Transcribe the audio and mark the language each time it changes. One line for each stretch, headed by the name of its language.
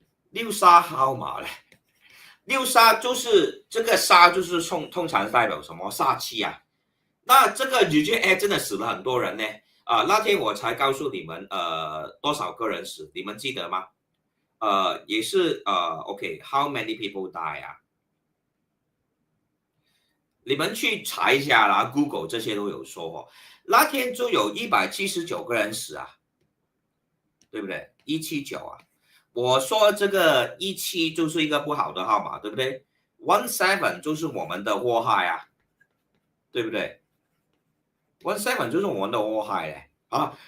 Chinese: 六杀号码嘞，六杀就是这个杀就是通常代表什么煞气啊？那这个Jeju真的死了很多人呢那天我才告诉你们多少个人死，你们记得吗？也是
English: OK，how many people die 啊？
Chinese: 你们去查一下啦 ，Google 这些都有说哦。那天就有179个人死啊，对不对？179啊，我说这个17就是一个不好的号码，对不对？17就是我们的祸害啊，对不对？17就是我们的祸害嘞啊。